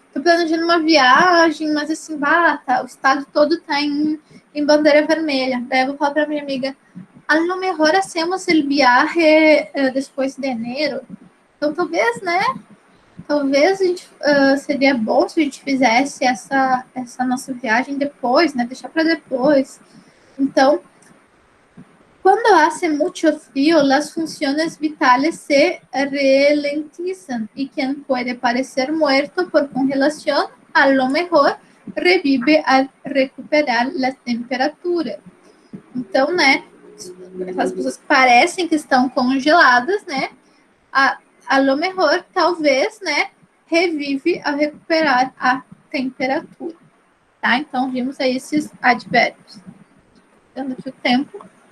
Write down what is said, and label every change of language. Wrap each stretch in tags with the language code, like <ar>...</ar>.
<pt>Estou planejando uma viagem, mas assim, tá, o estado todo está em bandeira vermelha. Daí eu vou falar para minha amiga:</pt> <es>a lo mejor hacemos el viaje</es> <pt>depois de enero. Então, talvez, né? Talvez a gente, seria bom se a gente fizesse essa nossa viagem depois, né? Deixar para depois.</pt> <es>Então, cuando hace mucho frío, las funciones vitales se ralentizan y quien puede parecer muerto por congelación, a lo mejor revive al recuperar la temperatura.</es> <pt>Então, né, as pessoas que parecem que estão congeladas, né, a lo mejor, talvez, né, revive ao recuperar a temperatura, tá? Então, vimos aí esses advérbios. Dando aqui o tempo.</pt>